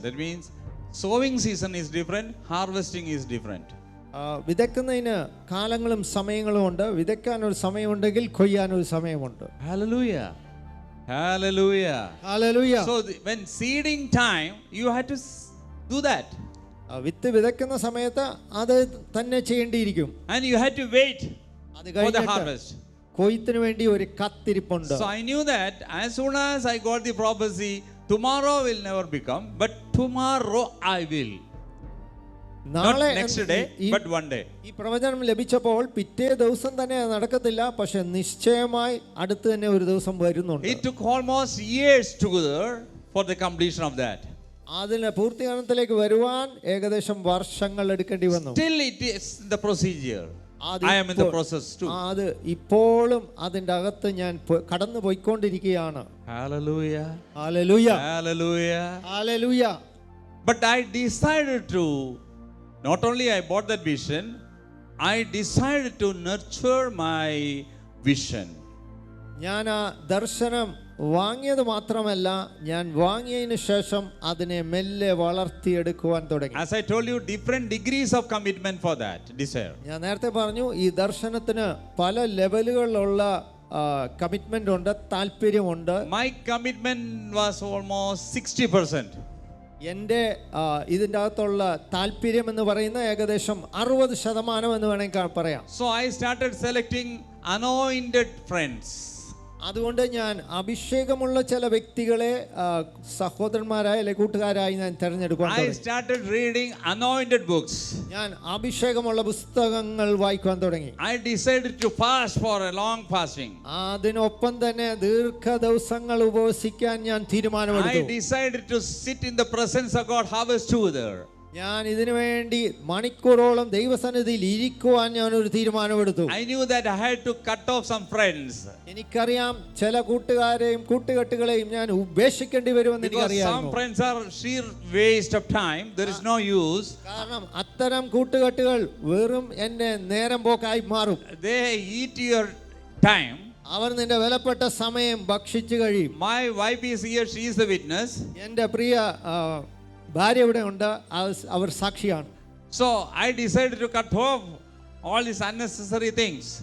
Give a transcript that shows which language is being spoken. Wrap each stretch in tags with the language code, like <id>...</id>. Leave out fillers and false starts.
<en>That means sowing season is different, harvesting is different.</en> <ml>വിതയ്ക്കുന്നതിന് കാലങ്ങളും സമയങ്ങളും ഉണ്ട്. വിതയ്ക്കാൻ ഒരു സമയമുണ്ടെങ്കിൽ കൊയ്യാൻ ഒരു സമയമുണ്ട്.</ml> <en>Hallelujah. Hallelujah. Hallelujah. So when seeding time, you had to do that.</en> <ml>വിത്ത് വിതയ്ക്കുന്ന സമയത്ത് അത് തന്നെ ചെയ്യേണ്ടിയിരിക്കും.</ml> <en>And you had to wait for the harvest.</en> <ml>കൊയ്ത്തിന് വേണ്ടി ഒരു കത്തിരിപ്പുണ്ട്.</ml> <en>So I knew that as soon as I got the prophecy, tomorrow will never become, but tomorrow I will. Not next day, but one day.</en> <ml>ഈ പ്രവചനം ലഭിച്ചപ്പോൾ പിറ്റേ ദിവസം തന്നെ നടക്കത്തില്ല, പക്ഷെ നിശ്ചയമായി അടുത്ത് തന്നെ ഒരു ദിവസം വരുന്നുണ്ട്.</ml> <en>It took almost years together for the completion of that.</en> <ml>അതിന് പൂർത്തീകരണത്തിലേക്ക് വരുവാൻ ഏകദേശം വർഷങ്ങൾ എടുക്കേണ്ടി വന്നു.</ml> <en>Still it is the procedure. I am in the process too.</en> <ml>അത് ഇപ്പോഴും അതിന്റെ അകത്ത് ഞാൻ കടന്നു പോയിക്കൊണ്ടിരിക്കുകയാണ്.</ml> <en>Hallelujah. Hallelujah. Hallelujah. Hallelujah. But I decided to, not only I bought that vision, I decided to nurture my vision.</en> <ml>ഞാൻ ആ ദർശനം വാങ്ങിയത് മാത്രമല്ല, ഞാൻ വാങ്ങിയതിന് ശേഷം അതിനെ മെല്ലെ വളർത്തിയെടുക്കുവാൻ തുടങ്ങി.</ml> <en>As I told you, different degrees of commitment for that desire.</en> <ml>ഞാൻ നേരത്തെ പറഞ്ഞു, ഈ ദർശനത്തിന് പല ലെവലുകളിലുള്ള കമ്മിറ്റ്മെന്റ് ഉണ്ട്, താല്പര്യമുണ്ട്.</ml> <en>My commitment was almost 60%.</en> <ml>എൻ്റെ ഇതിൻ്റെ അകത്തുള്ള താല്പര്യം എന്ന് പറയുന്ന ഏകദേശം 60% എന്ന് വേണമെങ്കിൽ പറയാം.</ml> <en>So I started selecting anointed friends.</en> <ml>അതുകൊണ്ട് ഞാൻ അഭിഷേകമുള്ള ചില വ്യക്തികളെ സഹോദരന്മാരായി അല്ലെങ്കിൽ കൂട്ടുകാരായി ഞാൻ തിരഞ്ഞെടുക്കാൻ</ml> <en>I</en> <ml>തുടങ്ങി.</ml> <en>started reading anointed books.</en> <ml>ഞാൻ അഭിഷേകമുള്ള പുസ്തകങ്ങൾ വായിക്കാൻ തുടങ്ങി.</ml> <en>I decided to fast for a long fasting.</en> <ml>അതിനൊപ്പം തന്നെ ദീർഘദിവസങ്ങൾ ഉപവസിക്കാൻ ഞാൻ</ml> <en>I</en> <ml>തീരുമാനമെടുത്തു.</ml> <en>decided to sit in the presence of God, harvest together.</en> <ml>ഞാൻ ഇതിനു വേണ്ടി മണിക്കൂറോളം ദൈവസന്നിധിയിൽ ഇരിക്കുവാൻ ഞാൻ ഒരു തീരുമാനമെടുത്തു.</ml> <en>I knew that I had to cut off some friends.</en> <ml>എനിക്കറിയാം ചില കൂട്ടുകാരെയും കൂട്ടുകെട്ടുകളെയും ഞാൻ ഉപേക്ഷിക്കേണ്ടി വരുമെന്ന്</ml> <en>Because some</en> <ml>എനിക്കറിയാം.</ml> <en>friends are sheer waste of time. There is no use.</en> <ml>കാരണം അത്തരം കൂട്ടുകെട്ടുകൾ വെറും എന്നെ നേരം പോക്കായി മാറും.</ml> <en>They eat your time.</en> <ml>അവർ നിന്റെ വിലപ്പെട്ട സമയം ഭക്ഷിച്ചു കഴിയും.</ml> <en>My wife is here. She is the witness.</en> <ml>എൻ്റെ പ്രിയ ഭാര്യ ഇവിടെ ഉണ്ട്, അവർ സാക്ഷിയാണ്.</ml> <en>So I decided to cut off all these unnecessary things.</en>